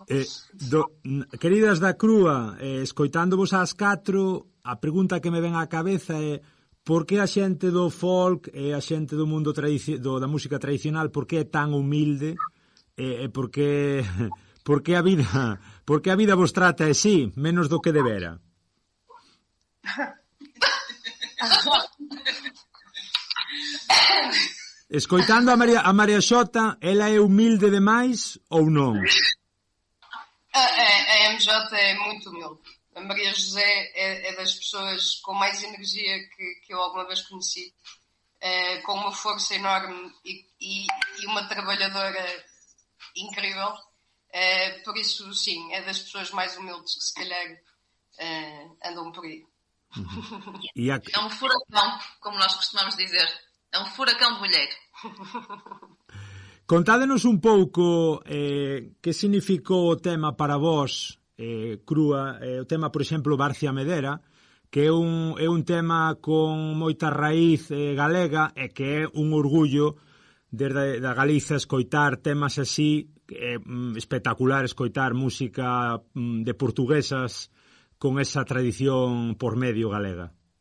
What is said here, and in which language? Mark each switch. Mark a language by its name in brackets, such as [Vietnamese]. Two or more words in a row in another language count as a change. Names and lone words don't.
[Galician] Queridas da Crúa, escoitándovos ás 4, a pregunta que me ven á cabeza é: por que a xente do folk e a xente do mundo da música tradicional, por que é tan humilde e por que a vida vos trata así, menos do que debera? Escoitando a María Xota, ela é humilde demais ou non? [Portuguese] A MJ é muito humilde. A Maria José é das pessoas com mais energia que eu alguma vez conheci, com uma força enorme e uma trabalhadora incrível. Por isso, sim, é das pessoas mais humildes que se calhar andam por aí. É um furacão, como nós costumamos dizer. É um furacão de mulher. [Galician] Contádenos un pouco que significou o tema para vós, Crúa, o tema, por exemplo, Barcia Medera, que é un tema con moita raíz galega e que é un orgullo desde da Galiza escoitar temas así, espectacular escoitar música de portuguesas con esa tradición por medio galega.